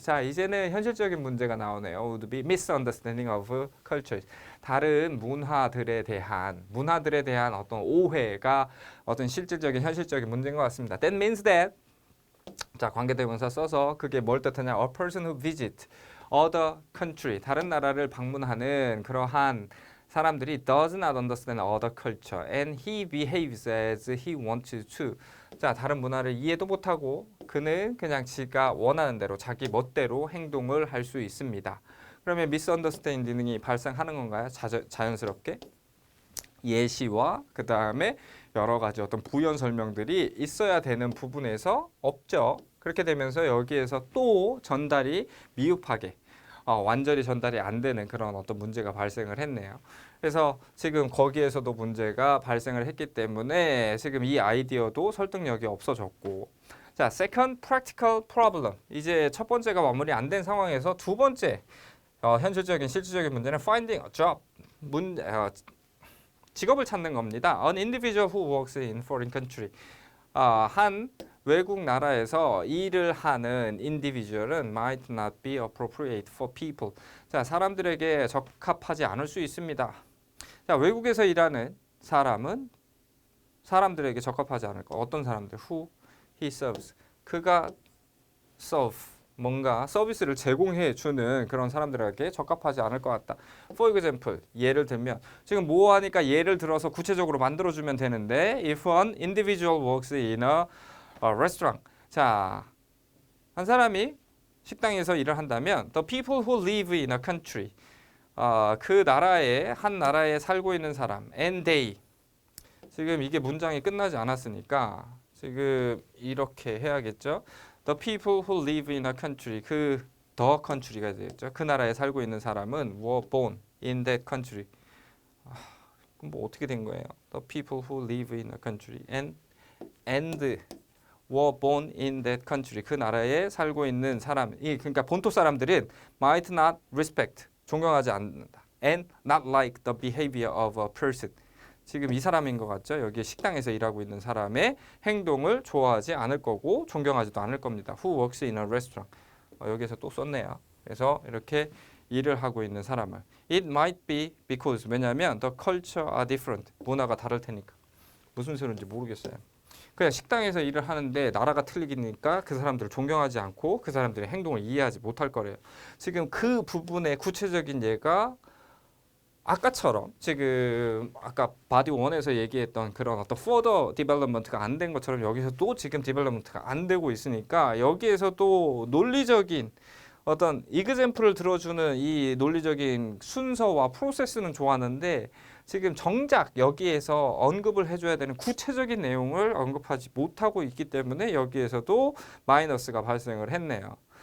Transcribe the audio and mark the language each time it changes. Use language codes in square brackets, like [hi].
[ko] 자, 이제는 현실적인 문제가 나오네요. [en] Would be misunderstanding of cultures. [ko] 다른 문화들에 대한 어떤 오해가 어떤 실질적인 현실적인 문제인 것 같습니다. [en] That means that [ko] 자, 관계대명사 써서 그게 뭘 뜻하냐? [en] A person who visit other country, [ko] 다른 나라를 방문하는 그러한 사람들이 [en] does not understand other culture and he behaves as he wants to. [ko] 자, 다른 문화를 이해도 못하고 그는 그냥 지가 원하는 대로 자기 멋대로 행동을 할 수 있습니다. 그러면 misunderstanding이 발생하는 건가요? 자연스럽게? 예시와 그 다음에 여러 가지 어떤 부연 설명들이 있어야 되는 부분에서 없죠. 그렇게 되면서 여기에서 또 전달이 미흡하게 완전히 전달이 안 되는 그런 어떤 문제가 발생을 했네요. 그래서 지금 거기에서도 문제가 발생을 했기 때문에 지금 이 아이디어도 설득력이 없어졌고 자, [en] second practical problem. [ko] 이제 첫 번째가 마무리 안 된 상황에서 두 번째 현실적인 실질적인 문제는 [en] finding a job. [ko] 직업을 찾는 겁니다. [en] An individual who works in foreign country. [ko] 한 외국 나라에서 일을 하는 [en] individual은 might not be appropriate for people. [ko] 자, 사람들에게 적합하지 않을 수 있습니다. 자, 외국에서 일하는 사람은 사람들에게 적합하지 않을 거. [en] 어떤 사람들? Who he serves. 그가 serve. [ko] 뭔가 서비스를 제공해 주는 그런 사람들에게 적합하지 않을 것 같다. For example, 예를 들면 지금 뭐 하니까 예를 들어서 구체적으로 만들어 주면 되는데 [en] if an individual works in a restaurant. [ko] 자, 한 사람이 식당에서 일을 한다면 [en] the people who live in a country. [ko] 그 나라에 한 나라에 살고 있는 사람 [en] and they. [ko] 지금 이게 문장이 끝나지 않았으니까 지금 이렇게 해야겠죠. [en] The people who live in a country, 그 the country가 되겠죠. [ko] 그 나라에 살고 있는 사람은 [en] were born in that country. [ko] 그럼 뭐 어떻게 된 거예요? [en] The people who live in a country and were born in that country. [ko] 그 나라에 살고 있는 사람이 그러니까 본토 사람들은 [en] might not respect. [ko] 존경하지 않는다. [en] and not like the behavior of a person. [ko] 지금 이 사람인 것 같죠? 여기 식당에서 일하고 있는 사람의 행동을 좋아하지 않을 거고 존경하지도 않을 겁니다. [en] Who works in a restaurant. [ko] 여기서 또 썼네요. 그래서 이렇게 일을 하고 있는 사람을 [en] It might be because 왜냐하면 the culture are different. [ko] 문화가 다를 테니까. 무슨 소리인지 모르겠어요. 그냥 식당에서 일을 하는데 나라가 틀리니까 그 사람들을 존경하지 않고 그 사람들의 행동을 이해하지 못할 거래요. 지금 그 부분의 구체적인 예가 아까처럼 지금 아까 바디 1에서 얘기했던 그런 어떤 further development가 안 된 것처럼 여기서도 지금 development가 안 되고 있으니까 여기에서도 논리적인 어떤 example을 들어주는 이 논리적인 순서와 프로세스는 좋았는데 지금 정작 여기에서 언급을 해줘야 되는 구체적인 내용을 언급하지 못하고 있기 때문에 여기에서도 마이너스가 발생을 했네요.